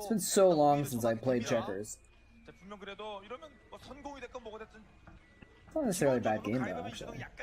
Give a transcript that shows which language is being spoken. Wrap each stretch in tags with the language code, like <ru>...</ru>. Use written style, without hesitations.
<en>It's been so long since I played checkers.</en> <ko>분명 그래도 이러면 뭐 선공이 됐건 뭐가 됐든</ko> <en>It's not necessarily a bad game, though, actually.</en>